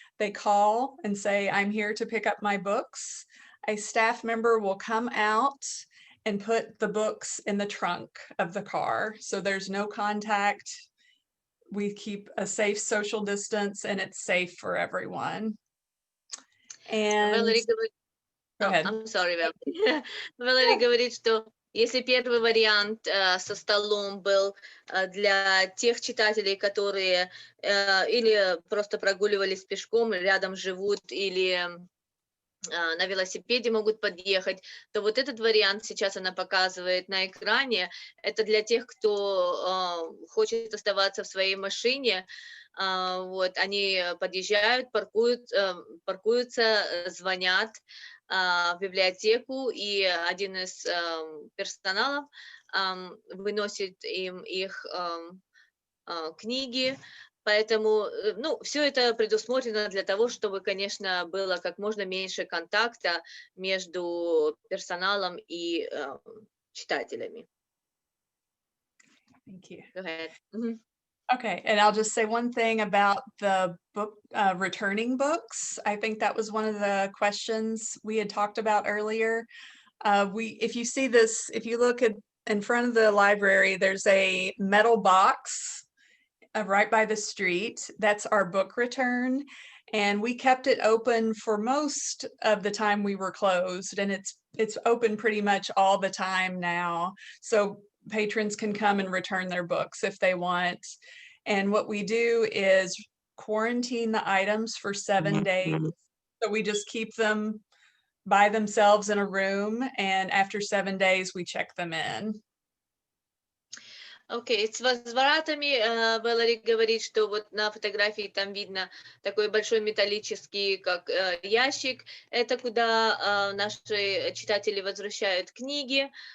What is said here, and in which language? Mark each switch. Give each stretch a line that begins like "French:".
English: They call and say, I'm here to pick up my books. A staff member will come out and put the books in the trunk of the car. So there's no contact. We keep a safe social distance and it's safe for everyone. And
Russian: Valerie говорит,
English: go ahead. I'm sorry, Valerie.
Russian: Valerie говорит, что если первый вариант со столом был для тех читателей, которые или просто прогуливались пешком, рядом живут, или на велосипеде могут подъехать, то вот этот вариант сейчас она показывает на экране. Это для тех, кто хочет оставаться в своей машине. Вот, они подъезжают, паркуются, звонят в библиотеку, и один из персоналов выносит им их книги. Поэтому, ну, все это предусмотрено для того, чтобы, конечно, было как можно меньше контакта между персоналом и читателями.
English: Thank you. Go ahead. Okay, and I'll just say one thing about the book, returning books. I think that was one of the questions we had talked about earlier. If you see this, if you look at in front of the library, there's a metal box right by the street. That's our book return. And we kept it open for most of the time we were closed, and it's open pretty much all the time now. So patrons can come and return their books if they want. And what we do is quarantine the items for 7 days. So we just keep them by themselves in a room, and after 7 days we check them in.
Russian: Окей, с возвратами Вэлори говорит, что вот на фотографии там видно такой большой металлический, как ящик. Это куда наши читатели возвращают книги.